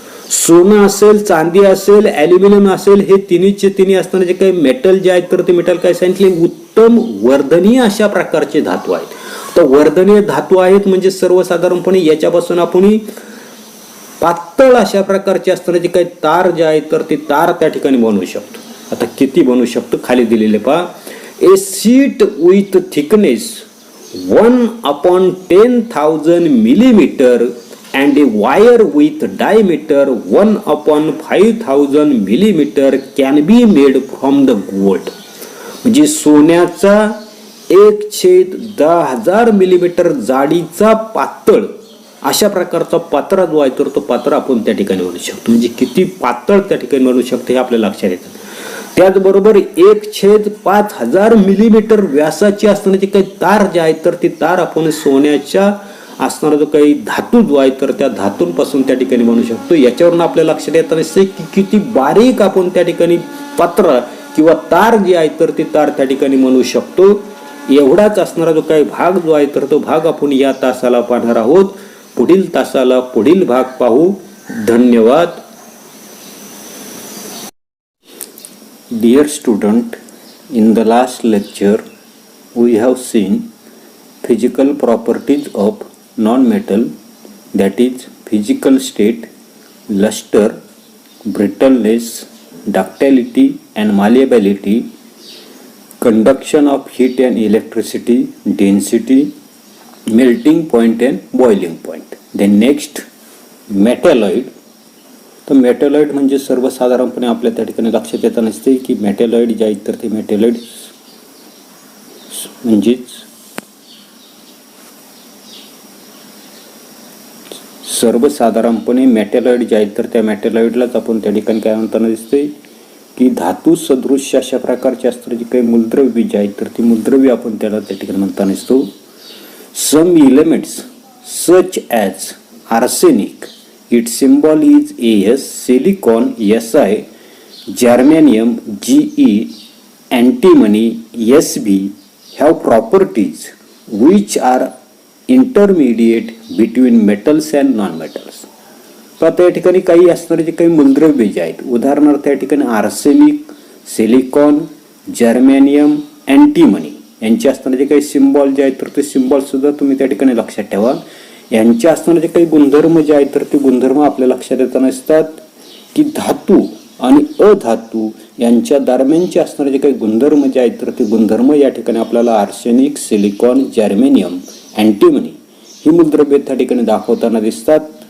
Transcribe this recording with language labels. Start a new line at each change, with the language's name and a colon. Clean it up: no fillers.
Marathi: सोनं असेल, चांदी असेल, ॲल्युमिनियम असेल, हे तिन्हीचे तिन्ही असणारे जे काही मेटल जे आहेत तर ते मेटल काय सांगितले उत्तम वर्धनीय अशा प्रकारचे धातू आहेत. तर वर्धनीय धातू आहेत म्हणजे सर्वसाधारणपणे याच्यापासून आपण पातळ अशा प्रकारचे असणारे जे काही तार जे आहेत तर ते तार त्या ठिकाणी बनवू शकतो. आता किती बनवू शकतो खाली दिलेले पहा.
English: A sheet with thickness 1/10,000 millimeter and a wire with diameter 1/5,000 millimeter can be made from the gold.
Marathi: म्हणजे सोन्याचा 1/10,000 मिलीमीटर जाडीचा पातळ अशा प्रकारचा पात्रा जो आहे तर तो पात्रा आपण त्या ठिकाणी बनवू शकतो. म्हणजे किती पातळ त्या ठिकाणी बनवू शकतो हे आपल्या लक्षात येतं. त्याचबरोबर 1/5000 मिलीमीटर व्यासाची असणारी काही तार जे आहे तर ती तार आपण सोन्याच्या असणारा जो काही धातू जो आहे तर त्या धातूंपासून त्या ठिकाणी बनवू शकतो. याच्यावरून आपल्या लक्षात येत नसते की किती बारीक आपण त्या ठिकाणी पत्र किंवा तार जी आहे तर ती तार त्या ठिकाणी बनवू शकतो. एवढाच असणारा जो काही भाग जो आहे तर तो भाग आपण या तासाला पाहणार आहोत. पुढील तासाला पुढील भाग पाहू. धन्यवाद.
English: Dear student, in the last lecture we have seen physical properties of non-metal, that is physical state, luster, brittleness, ductility and malleability, conduction of heat and electricity, density, melting point and boiling point. Then next, metalloid.
Marathi: तर मेटॅलॉइड म्हणजे सर्वसाधारणपणे आपल्या त्या ठिकाणी लक्षात येत नसते की मेटॅलॉइड जे आहेत तर ते मेटॅलॉइड म्हणजेच सर्वसाधारणपणे मेटॅलॉइड जे आहेत तर त्या मेटॅलॉइडलाच आपण त्या ठिकाणी काय म्हणताना दिसते की धातू सदृश्य अशा प्रकारचे असणारे जे काही मूलद्रव्य जे आहेत तर ती मूलद्रव्य आपण त्याला त्या ठिकाणी म्हणताना दिसतो.
English: Some elements such as arsenic, its symbol is As, silicon Si, germanium Ge, antimony Sb have properties which are intermediate between metals and non-metals.
Marathi: तर त्या ठिकाणी काही असणारे जे काही मूलद्रव्य जे आहेत उदाहरणार्थ त्या ठिकाणी आर्सेनिक, सिलिकॉन, जर्मेनियम, अँटीमनी यांचे असणारे जे काही सिम्बॉल जे आहेत तर ते सिम्बॉल सुद्धा तुम्ही त्या ठिकाणी लक्षात ठेवा. यांचे असणारे जे काही गुणधर्म जे आहेत तर ते गुणधर्म आपल्या लक्षात येताना असतात की धातू आणि अधातू यांच्या दरम्यानचे असणारे जे काही गुणधर्म जे आहेत तर ते गुणधर्म या ठिकाणी आपल्याला आर्सेनिक, सिलिकॉन, जर्मेनियम, अँटीमनी ही मूलद्रव्ये त्या ठिकाणी दाखवताना दिसतात.